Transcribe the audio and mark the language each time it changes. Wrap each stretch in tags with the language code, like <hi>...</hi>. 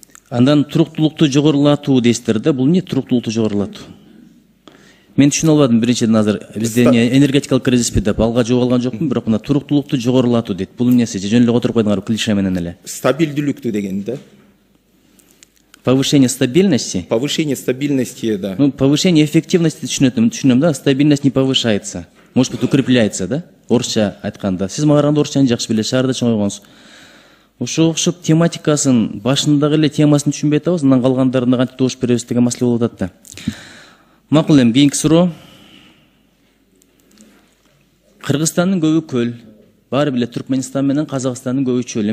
<ky>Андан туруктуулукту жогорулатуу дейсиздер да, бул эмне туруктуулукту жогорулатуу? Мен түшүнө албадым биринчиден азыр бизде энергетикалык кризиспи деп алга жооп алган жокмун, бирок мына туруктуулукту жогорулатуу дейт. Бул эмнеси? Жөн эле отуруп койдуңар клише менен эле. Стабилдүүлүктү деген да.</ky> <ru>Повышение стабильности? Повышение стабильности, да. Ну, повышение эффективности</ru> <ky>түшүнөм да,</ky> <ru>стабильность не повышается. Может быть, укрепляется, да?</ru> <ky>Орусча айтканда. Сиз мага караганда орусчаны жакшы билесиз, шаарда чоң койгонсуз. Ошо окшоп тематикасын, башындагы эле темасын түшүнбөй атабыз, андан калгандарына кантип добуш беребиз деген маселе болуп атат да. Макул эми кийинки суроо. Кыргызстандын көбү көл. Баары биле Түркмөнстан менен Казакстандын көбү чөл.</ky>